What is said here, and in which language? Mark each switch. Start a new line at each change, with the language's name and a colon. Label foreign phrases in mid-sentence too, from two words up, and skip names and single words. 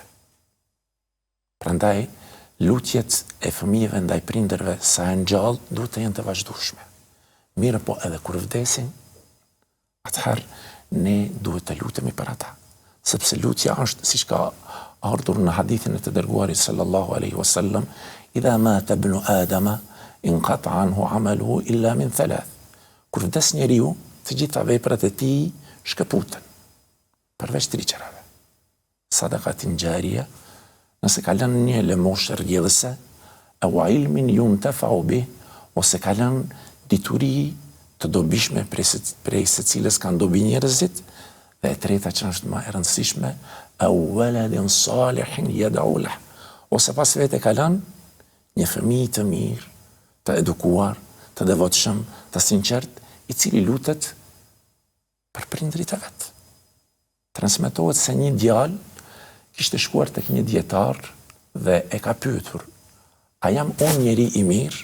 Albanian: Prandaj, lutjet e fëmijëve ndaj prindërve sa janë gjallë duhet të jenë të vazhdueshme. Mirë po edhe kur vdesin, atëherë ne duhet të lutemi për ata. Sepse lutja është, siç ka ardhur në hadithin e të dërguarit
Arabic: صلى الله عليه وسلم, إذا مات ابن آدم انقطع عنه عمله إلا من 3.
Albanian: Kur vdes njeriu, të gjitha veprat e tij shkëputen. Përveç 3 gjërave.
Arabic: صدقة جارية,
Albanian: nëse ka lënë një lëmoshë rrjedhëse,
Arabic: أو علم ينتفع به,
Albanian: ose ka lënë dituri të dobishme prej secilës kanë dobi njerëzit, dhe e treta që është më e rëndësishme,
Arabic: أو ولد صالح يدعو له,
Albanian: ose pas vete ka lënë një fëmijë të mirë, të edukuar, të devotshëm, të sinqert, i cili lutet për prindërit e vet. Transmetohet se një djalë kishte shkuar tek një dietar dhe e ka pyetur: a jam unë njeri i mirë?